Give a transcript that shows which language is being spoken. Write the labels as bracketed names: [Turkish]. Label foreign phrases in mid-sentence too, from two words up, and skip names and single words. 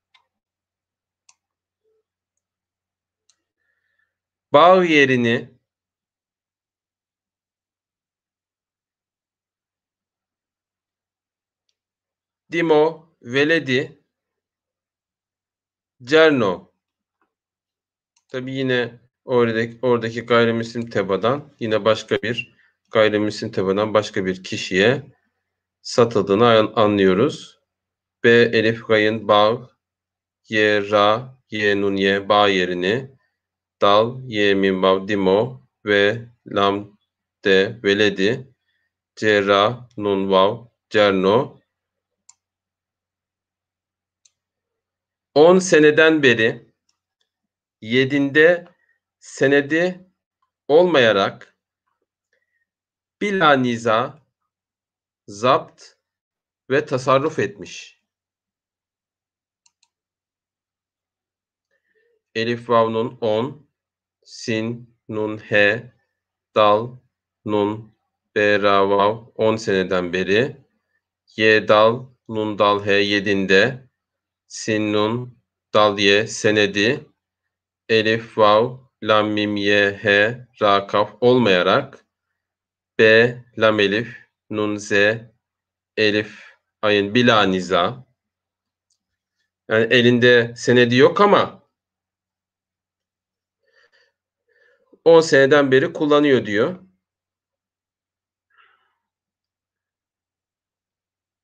[Turkish] Bağ yerini Dimo, Veledi, Cerno. Tabi yine oradaki gayrimüslim tebadan yine başka bir gayrimüslim tebadan başka bir kişiye satıldığını anlıyoruz. B, elif, gayın, bağ, ye, ra, ye, nun, ye, bağ yerini dal, ye, mim, vav, dimo ve lam, de, veledi, c, ra, nun, vav, cerno. 10 seneden beri yedinde senedi olmayarak bilaniza, zapt ve tasarruf etmiş. Elif, vav, nun 10, sin, nun, he, dal, nun, be, ra, vav 10 seneden beri, ye, dal, nun, dal, he yedinde, sin, nun, dal, ye senedi, elif, vav, lam, mim, ye, he, ra, kaf olmayarak, b, lam, elif, nun, z, elif, ayın bilaniza, yani elinde senedi yok ama 10 seneden beri kullanıyor diyor.